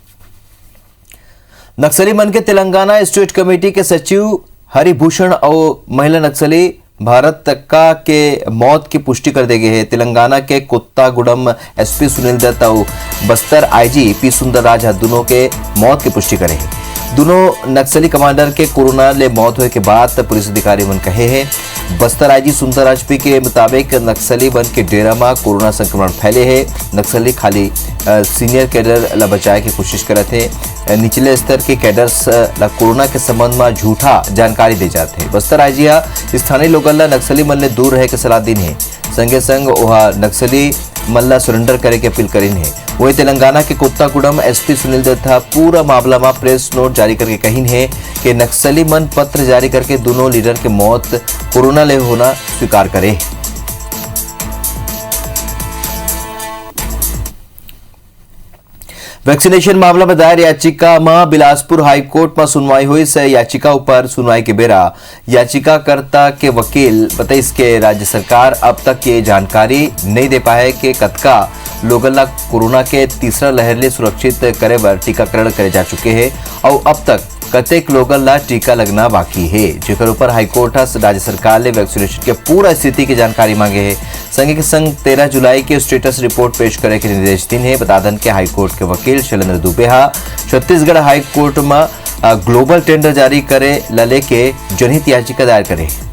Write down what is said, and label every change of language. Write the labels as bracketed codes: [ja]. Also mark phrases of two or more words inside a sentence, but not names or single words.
[hne] नक्सली मन के तेलंगाना स्टेट कमेटी के सचिव हरिभूषण और महिला नक्सली भारत तक्का के मौत की पुष्टि कर दी गई है। तेलंगाना के कोत्तागुडम SP सुनील दत्त और बस्तर IG P सुंदरराज दोनों के मौत की पुष्टि करे हैं। दोनों नक्सली कमांडर के कोरोना ले मौत होने के बाद पुलिस अधिकारी मन कहे हैं। बस्तर IG सुंदरराज P के मुताबिक नक्सली बन के डेरा में कोरोना संक्रमण फैले है। नक्सली खाली सीनियर कैडर ला बचाए की कोशिश करते हैं। निचले स्तर के कैडर्स ला कोरोना के संबंध में झूठा जानकारी दे जाते हैं। बस्तर IG स्थानीय लोगन ला नक्सली मन ले दूर रहे के सलाह दी है। संगे संग वह नक्सली मल्ला सरेंडर करे की अपील करीन है। वही तेलंगाना के कोत्तागुडम SP सुनील दत्त पूरा मामला में प्रेस नोट जारी करके कहीन है कि नक्सली मन पत्र जारी करके दोनों लीडर के मौत कोरोना ले होना स्वीकार करे। वैक्सीनेशन मामला में दायर याचिका में बिलासपुर हाईकोर्ट में सुनवाई हुई से याचिका ऊपर सुनवाई के बेरा याचिकाकर्ता के वकील बताइस के राज्य सरकार अब तक ये जानकारी नहीं दे पाए कि कतका लोगन ला कोरोना के तीसरा लहर ले सुरक्षित करे बर टीकाकरण करे जा चुके हैं और अब तक कतेक लोगन ला टीका लगना बाकी है, जेकर ऊपर हाईकोर्ट राज्य सरकार ने वैक्सीनेशन के पूरा स्थिति की जानकारी मांगे है। संगे के संग 13 जुलाई के स्टेटस रिपोर्ट पेश करे के निर्देश दिन है। बता दें कि हाईकोर्ट के वकील शैलेंद्र दुबे छत्तीसगढ़ हाईकोर्ट में ग्लोबल टेंडर जारी करे लले के जनहित याचिका दायर करे।